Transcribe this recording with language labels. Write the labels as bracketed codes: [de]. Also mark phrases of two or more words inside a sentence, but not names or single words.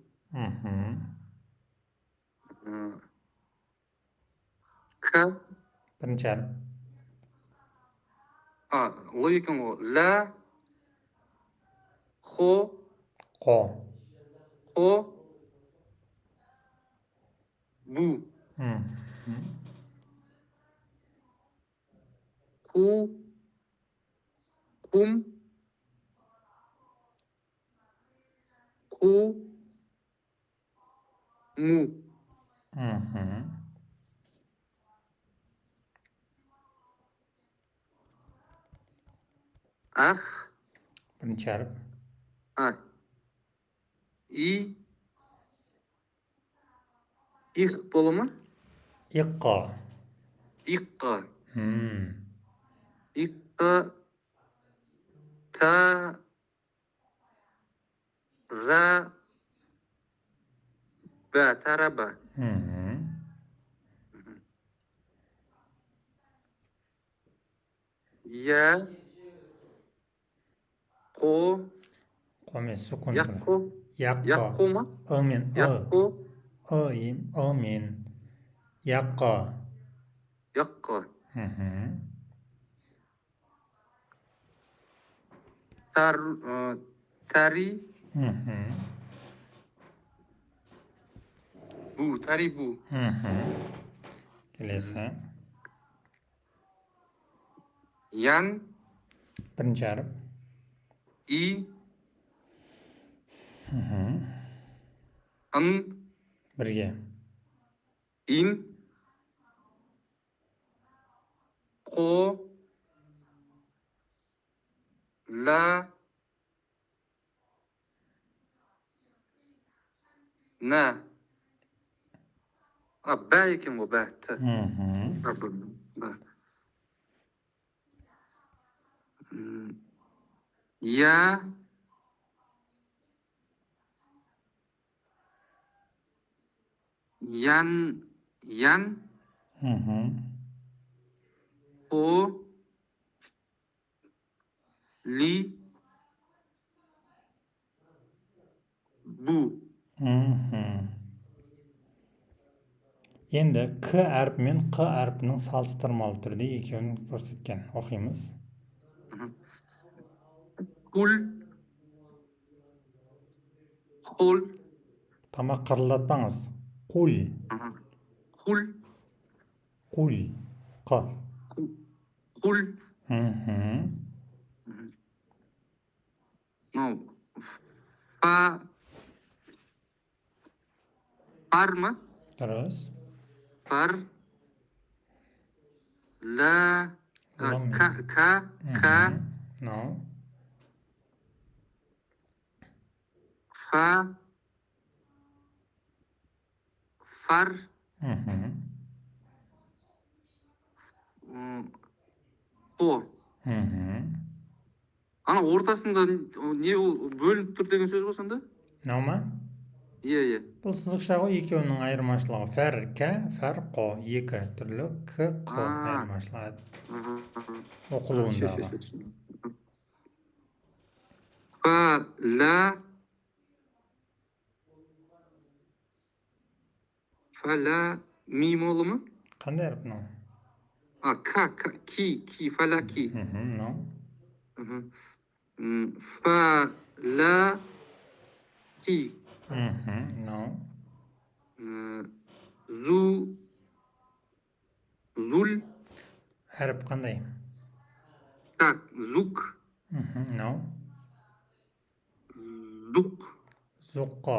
[kk] Ка. Бірінші әріп. Ло екен ғой. Ла. Хо. Қо. Қо. Бу. Ку. Кум. Ку. Му. Ах. Бірінші әріп. И. Их болу ма? Иққа. Иққа. Иққа. Та. Ра. Ба. Тараба. Я. Қо. Қо емес, сүкін. Яққо. Яққо ма? Мен. Яққо. Мен. Яққа. Яққа. Тари. Бу. Тари бу. Келесі. Ян. Бірінші әріп. И. Ын. Бірге. Ин. Қо. Ла. На. Бә екен ғой, бә. Я. Ян. О. Ли. Бу. Енді К әрпі мен Қ әрпінің салыстырмалы түрде екеуін көрсеткен. Оқимыз. Хул. Хул. Тамақ қырылдатпаңыз. Құл. Хул. Құл. Қ. Хул. Мхм. Мынау фа. Фар ма? Дұрыс. Фар. Ла. Оламыз. Ка. Мынау. Фа. Фар. Мхм. Қо. Мхм. Ана ортасында не ол бөлініп тұр деген сөз ғой сонда? Мынау ма? Иә. Бұл сызықша ғой, екеуінің айырмашылығы. Фәр кә, фәр қо. Екі түрлі к, қо айырмашылығы. Оқылуындағы. Фа, ла. Фа, ла, ми молы ма? Қандай әріп мынау? Ки, фа, ла, ки. Мынау. Фа, ла, ки. Мынау. Зул. Әріп қандай? Зук. Мынау. Зук. Зұққа.